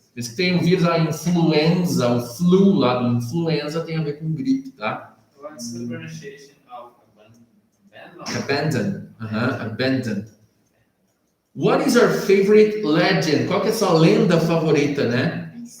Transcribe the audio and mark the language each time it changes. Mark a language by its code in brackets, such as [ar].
[pt] Diz que tem um vírus, a influenza, o flu lá do influenza tem a ver com gripe, tá? [en] What's the pronunciation of Abandon. Abandon. What is your favorite legend? [pt] Qual que é a sua lenda favorita, né?